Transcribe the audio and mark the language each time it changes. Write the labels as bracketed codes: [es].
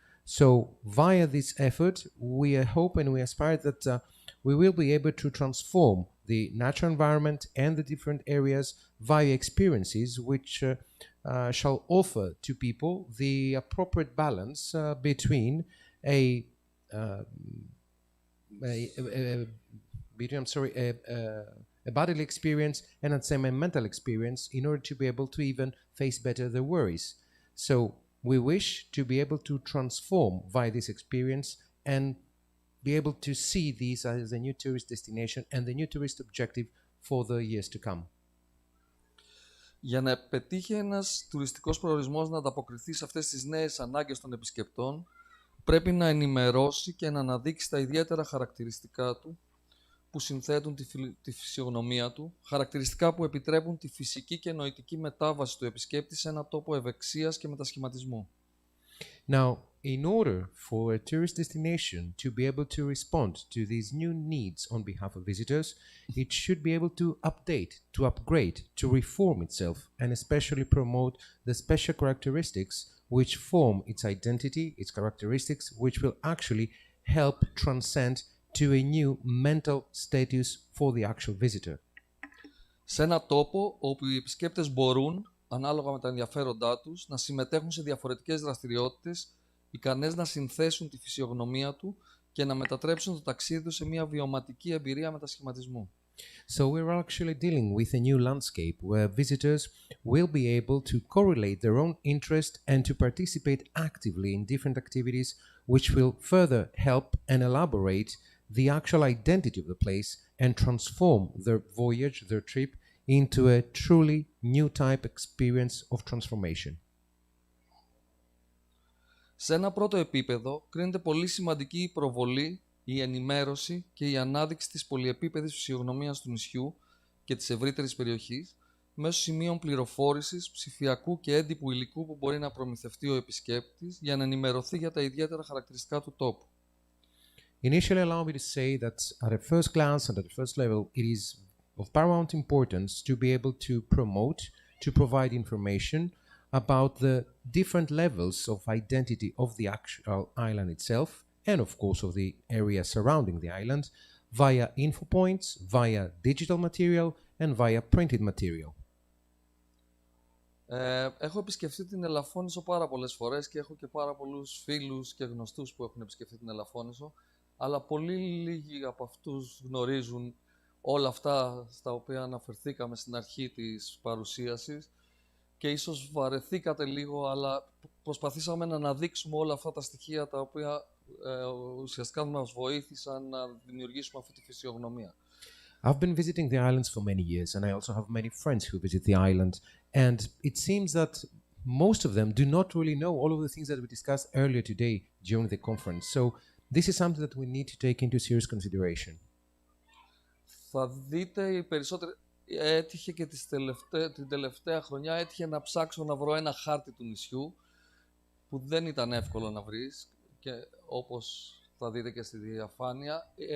[en] So via this effort, we hope and we aspire that we will be able to transform the natural environment and the different areas via experiences which shall offer to people the appropriate balance between a bodily experience and at the same time a mental experience in order to be able to even face better their worries. So we wish to be able to transform via this experience and be able to see these as a new tourist destination and the new tourist objective for the years to come. [el] Για να πετύχει ένας τουριστικός προορισμός να ανταποκριθεί σε αυτές τις νέες ανάγκες των επισκεπτών, πρέπει να ενημερώσει και να αναδείξει τα ιδιαίτερα χαρακτηριστικά του που συνθέτουν τη φυσιογνωμία του, χαρακτηριστικά που επιτρέπουν τη φυσική και νοητική μετάβαση του επισκέπτη σε ένα τόπο ευεξίας και μετασχηματισμού. [en] Now, in order for a tourist destination to be able to respond to these new needs on behalf of visitors, it should be able to update, to upgrade, to reform itself, and especially promote the special characteristics which form its identity, its characteristics, which will actually help transcend to a new mental status for the actual visitor. [el] Σε ένα τόπο όπου οι επισκέπτες μπορούν, ανάλογα με τα ενδιαφέροντά τους, να συμμετέχουν σε διαφορετικές δραστηριότητες, ικανές να συνθέσουν τη φυσιογνωμία του και να μετατρέψουν το ταξίδι του σε μια βιωματική εμπειρία μετασχηματισμού. [en] So we're actually dealing with a new landscape where visitors will be able to correlate their own interest and to participate actively in different activities which will further help and elaborate the actual identity of the place and transform their voyage, their trip, into a truly new type experience of transformation. [el] Σε ένα πρώτο επίπεδο, κρίνεται πολύ σημαντική η προβολή, η ενημέρωση και η ανάδειξη της πολυεπίπεδης φυσιογνωμίας του νησιού και της ευρύτερης περιοχής μέσω σημείων πληροφόρησης, ψηφιακού και έντυπου υλικού που μπορεί να προμηθευτεί ο επισκέπτης για να ενημερωθεί για τα ιδιαίτερα χαρακτηριστικά του τόπου. [en] Initially, allow me to say that at a first glance and at a first level, it is of paramount importance to be able to promote, to provide information about the different levels of identity of the actual island itself and of course of the area surrounding the island via info points, via digital material and via printed material. [el] Έχω επισκεφτεί την Ελαφώνησο πάρα πολλές φορές και έχω και πάρα πολλούς φίλους και γνωστούς που έχουν επισκεφτεί την Ελαφώνησο, αλλά πολύ λίγοι από αυτούς γνωρίζουν όλα αυτά στα οποία αναφερθήκαμε στην αρχή της παρουσίασης και ίσως βαρεθήκατε λίγο, αλλά προσπαθήσαμε να αναδείξουμε όλα αυτά τα στοιχεία τα οποία ουσιαστικά μας βοήθησαν να δημιουργήσουμε αυτή τη φυσιογνωμία. [en] I've been visiting the islands for many years and I also have many friends who visit the island, and it seems that most of them do not really know all of the things that we discussed earlier today during the conference. So this is something that we need to take into serious consideration. [el] Θα δείτε οι περισσότεροι... Έτυχε και την τελευταία χρονιά έτυχε να ψάξω να βρω ένα χάρτη του νησιού που δεν ήταν εύκολο να βρεις και όπως θα δείτε και στη διαφάνεια